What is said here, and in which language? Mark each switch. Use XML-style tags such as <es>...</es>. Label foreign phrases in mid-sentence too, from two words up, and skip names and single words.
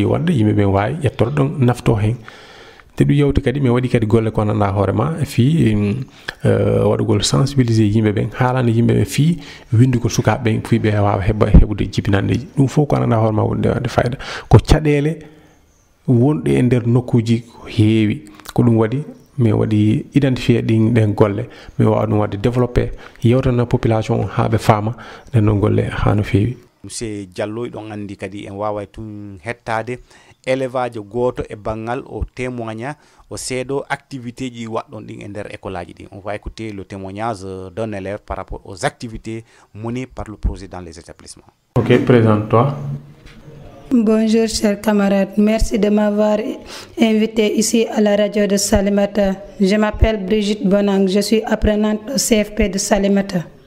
<ff>wadde yimɓeɓe wawi ƴettoro ɗon nafto hen te ɗum yewti kadi mi waɗi kadi golle ko nanɗa hoorema fi waɗugol sensibilisé yimɓeɓe haalande yimɓeɓe fi windugol sukaɓeɓe fi ɓe wawa heɓude jibinanɗeji ɗum foof ko nanɗa hoorema wonde wadde fayida ko caɗele wonɗe e nder nokkuji ko heewi ko ɗum waɗi mi waɗi identifié ɗen golle mi wawa ɗum wadde développé yewtana population ha ɓe faama nden noon golle ha no feewi monsieur Diallo ɗon andi kadi en wawa tun hettade élevage goto e bangal o témoigna o seeɗo activité ji waɗɗon ɗin e nder école aji ɗin</ff> <fr>on va écouter le témoignage d'un élève par rapport aux activités menées par le projet dans les établissements. Ok, présente-toi. Bonjour chers camarades, merci de m'avoir invité ici à la radio de Salémata. Je m'appelle Brigitte Bonang, je suis apprenante au CFP de Salémata.</fr>